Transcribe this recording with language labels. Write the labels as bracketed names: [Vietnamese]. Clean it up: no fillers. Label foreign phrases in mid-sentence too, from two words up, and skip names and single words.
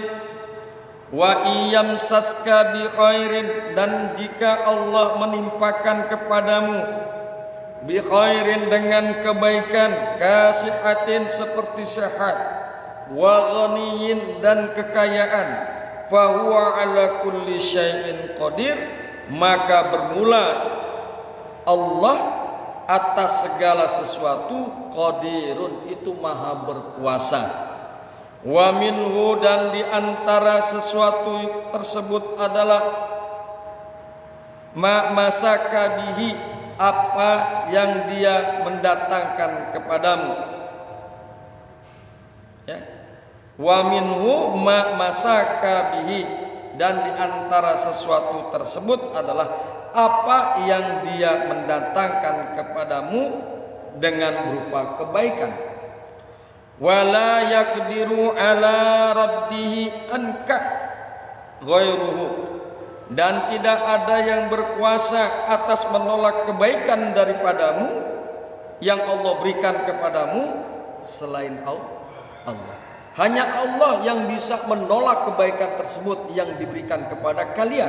[Arabic] وإن يمسسك بخير, [Indonesian] dan jika Allah menimpakan kepadamu [Arabic] بخير [Indonesian] dengan kebaikan, kasihatin seperti sehat, [Arabic] وغني [Indonesian] dan kekayaan, [Arabic] فهو على كل شيء قدير, [Indonesian] maka bermula Allah atas segala sesuatu, qadirun itu maha berkuasa. [Arabic] ومنه, [Indonesian] dan di antara sesuatu tersebut adalah [Arabic] ما مسك به, [Indonesian] apa yang dia mendatangkan kepadamu. [Arabic] Ya. ومنه ما مسك به, [Indonesian] dan di antara sesuatu tersebut adalah apa yang dia mendatangkan kepadamu dengan berupa kebaikan. [Arabic] ولا يقدر على رده عنك غيره, [Indonesian] dan tidak ada yang berkuasa atas menolak kebaikan daripadamu yang Allah berikan kepadamu selain Allah. Hanya Allah yang bisa menolak kebaikan tersebut yang diberikan kepada kalian.